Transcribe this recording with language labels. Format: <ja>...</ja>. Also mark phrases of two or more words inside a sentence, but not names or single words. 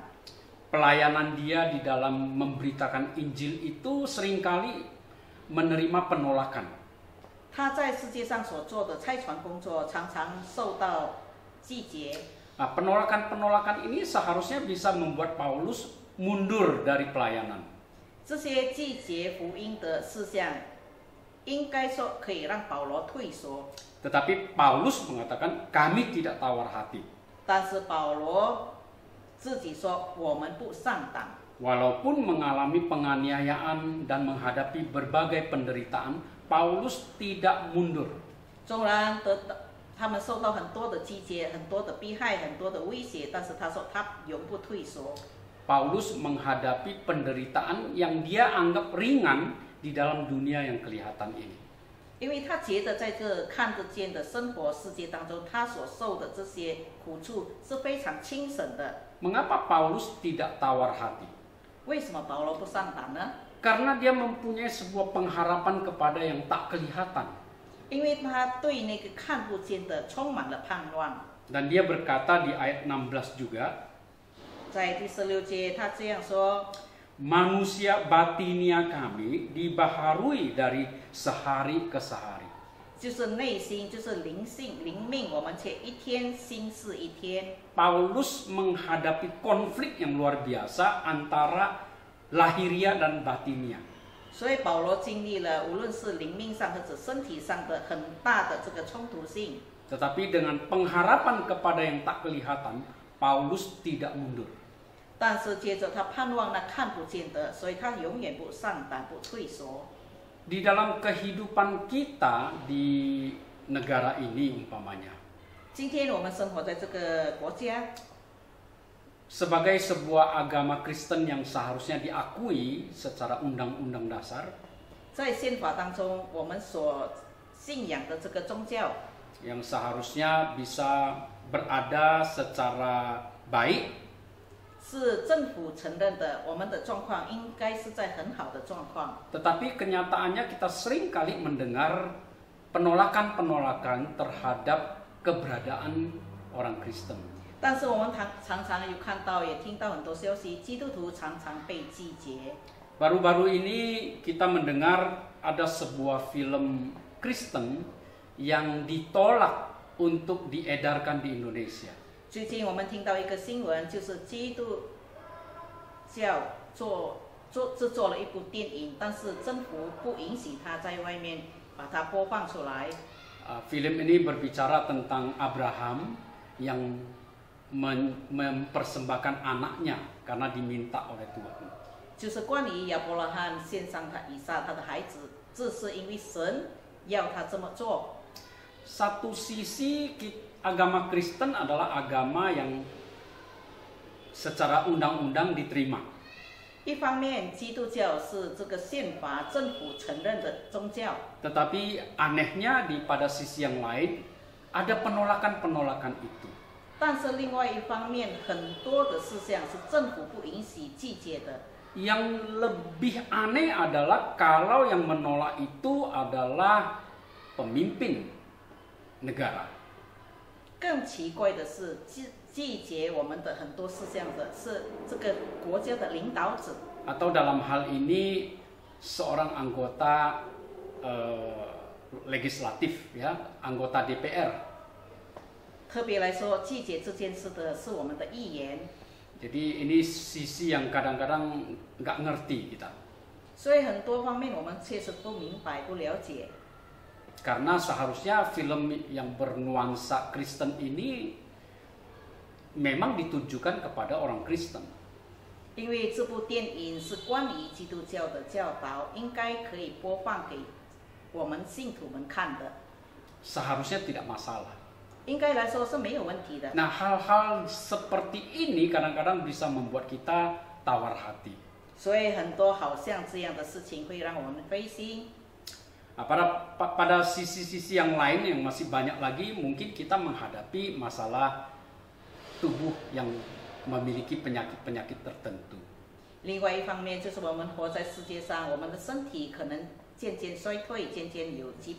<id>Pelayanan dia di dalam memberitakan Injil itu seringkali menerima penolakan.</id> <zh>他在世界上所做的差传工作常常受到拒绝。</zh> <id>Nah, penolakan-penolakan ini seharusnya bisa membuat Paulus mundur dari pelayanan.</id> <zh>这些拒绝福音的事项，应该说可以让保罗退缩。</zh> <id>Tetapi Paulus mengatakan kami tidak tawar hati.</id> <zh>但是保罗自己说我们不上当。</zh> <id>Walaupun mengalami penganiayaan dan menghadapi berbagai penderitaan, Paulus tidak mundur.</id> <zh>纵然他们受到很多的拒绝、很多的迫害、很多的威胁，但是他说他永不退缩。</zh> <id>Paulus menghadapi penderitaan yang dia anggap ringan di dalam dunia yang kelihatan ini.</id> <zh>因为他觉得在这看得见的生活世界当中，他所受的这些苦处是非常轻省的。</zh> <id>Mengapa Paulus tidak tawar hati?</id> <zh>为什么保罗不上胆呢？</zh> <id>Karena dia mempunyai sebuah pengharapan kepada yang tak kelihatan.</id> <zh>因为他对那个看不见的充满了盼望。</zh> <id>Dan dia berkata di ayat 16 juga,</id> <zh>在第16节，他这样说：</zh> <id>manusia batinia kami dibaharui dari sehari ke sehari.</id> <zh>就是内心，就是灵性、灵命，我们且一天新似一天。</zh> <id>Paulus menghadapi konflik yang luar biasa antara lahiria dan batinia.</id> <zh>所以保罗经历了无论是灵命上或者身体上的很大的这个冲突性。</zh> <id>Tetapi dengan pengharapan kepada yang tak kelihatan, Paulus tidak mundur.</id> <zh>但是接着他盼望那看不见的，所以他永远不上胆、不退缩。</zh> <id>Di dalam kehidupan kita di negara ini umpamanya,</id> <zh>今天我们生活在这个国家，</zh> <id>sebagai sebuah agama Kristen yang seharusnya diakui secara undang-undang dasar,</id> <zh>在宪法当中，我们所信仰的这个宗教，</zh> <id>yang seharusnya bisa berada secara baik,</id> <zh>是政府承认的，我们的状况应该是在很好的状况。</zh> <id>tetapi kenyataannya kita sering kali mendengar penolakan-penolakan terhadap keberadaan orang Kristen.</id> <zh>但是我们常常有看到，也听到很多消息，基督徒常常被拒绝。</zh> <id>Baru-baru ini kita mendengar ada sebuah film Kristen yang ditolak untuk diedarkan di Indonesia.</id> <zh>最近我们听到一个新闻，就是基督教制作了一部电影，但是政府不允许他在外面把它播放出来。</zh> <id>Film ini berbicara tentang Abraham yang mempersembahkan anaknya karena diminta oleh Tuhan.</id> <zh>就是关于亚伯拉罕献上他以撒他的孩子，这是因为神要他这么做。</zh> <id>Satu sisi agama Kristen adalah agama yang secara undang-undang diterima.</id> <zh>一方面，基督教是这个宪法政府承认的宗教，</zh> <id>Tetapi anehnya pada sisi yang lain ada penolakan-penolakan itu.</id> <zh>但是另外一方面，很多的事项是政府不允许拒绝的。</zh> <id>Yang lebih aneh adalah kalau yang menolak itu adalah pemimpin negara.</id> <zh>更奇怪的是，拒绝我们的很多事项的是这个国家的领导者，</zh> <id>Atau dalam hal ini seorang anggota legislatif, ya, anggota DPR.</id> <zh>特别来说，拒绝这件事的是我们的议员。</zh> <id>Jadi ini sisi yang kadang-kadang nggak ngerti kita.</id> <zh>所以很多方面我们确实不明白、不了解。</zh> <id>Karena seharusnya film yang bernuansa Kristen ini memang ditujukan kepada orang Kristen.</id> <zh>因为这部电影是关于基督教的教导，应该可以播放给我们信徒们看的。</zh> <id>Seharusnya tidak masalah.</id> <zh>应该来说是没有问题的。</zh> <id>Nah, hal-hal seperti ini kadang-kadang bisa membuat kita tawar hati.</id> <zh>所以很多好像这样的事情会让我们灰心。</zh> <id>Nah, pada sisi-sisi yang lain yang masih banyak lagi, mungkin kita menghadapi masalah tubuh yang memiliki penyakit-penyakit tertentu.</id> <zh>另外一方面，就是我们活在世界上，我们的身体可能渐渐衰退，渐渐有疾病了。</zh>